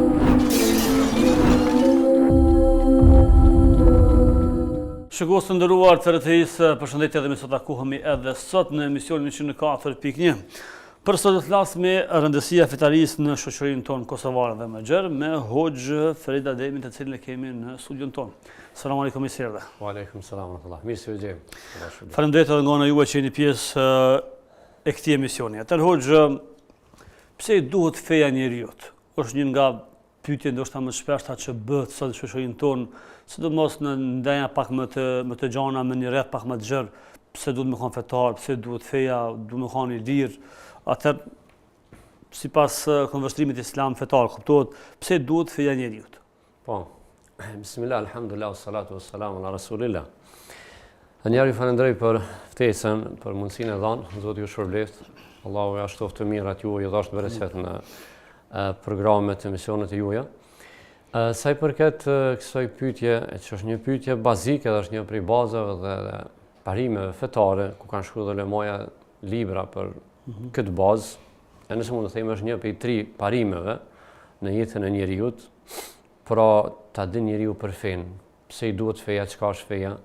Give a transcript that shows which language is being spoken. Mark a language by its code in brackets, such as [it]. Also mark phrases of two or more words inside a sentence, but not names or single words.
[sq] Shikues të nderuar të RTS, përshëndetje dhe mirë se takohemi edhe sot në emisionin 104.1. Për sot do të flasim rëndësia fetarisë në shoqërinë tonë kosovare dhe më gjerë me Hoxh Ferit Ademin, të cilin e kemi në studion tonë. [ar] سلام عليكم [sq] i sirve. [ar] وعليكم السلام ورحمة الله. [sq] Mirë se u gjejmë. Faleminderit edhe nga ana juaj që jeni pjesë e këtij emisioni. Atë Hoxh, pse i duhet feja njerëzit? Është një nga pyetje ndoshta më shpeshta që bëhet sot në shoqërinë tonë, sidomos në ndjenja pak më të gjana, me një rreth pak më të gjerë, pse duhet me qenë fetar, pse duhet feja, duhet me qenë i lirë. Atë sipas konvështrimit islam fetar kuptohet pse duhet feja njerëzit. Po. [ar] بسم الله، الحمد لله، الصلاة والسلام على رسول الله. [sq] Njëri falenderoj për ftesën, për mundësinë e dhënë, Zoti ju shpërblet. Allahu ja shtoftë të mirat juaj, ju dhash bereqet në programet, emisionet e juaja. Sa i përket kësaj pyetje, që është një pyetje bazike dhe është një prej bazave dhe parimeve fetare, ku kanë shkruar dhe lemaja libra për këtë bazë, e nëse mund të themi është një prej 3 parimeve në jetën e njeriut, pra ta din njeriu për fenë, pse i duhet feja, çka është feja.